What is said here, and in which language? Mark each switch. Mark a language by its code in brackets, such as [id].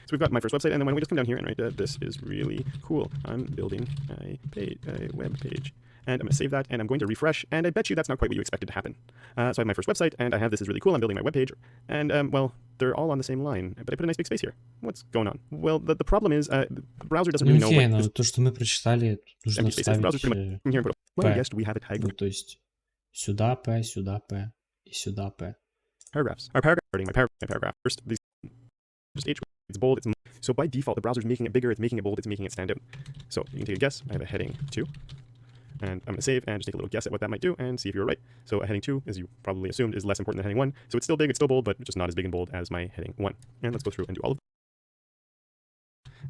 [en] So we've got my first website, and then when we just come down here and write, this is really cool. I'm building a web page. And I'm going to save that, and I'm going to refresh, and I bet you that's not quite what you expected to happen. So I have my first website, and I have this is really cool, I'm building my web page, and well, they're all on the same line, but I put a nice big space here. What's going on? Well, the problem is, the browser doesn't really know what [ru] то, что мы прочитали, нужно вставить [en] well, yes, we have a tag. [ru] Ну, то есть сюда P, сюда P, и сюда P. [en] Paragraphs. Our paragraph, my paragraph. First, these just H, it's bold, so by default, the browser's making it bigger, it's making it bold, it's making it stand out. So you can take a guess. I have a heading 2. And I'm going to save and just take a little guess at what that might do and see if you were right. So a heading 2, as you probably assumed, is less important than heading 1. So it's still big, it's still bold, but just not as big and bold as my heading 1. And let's go through and do all of them.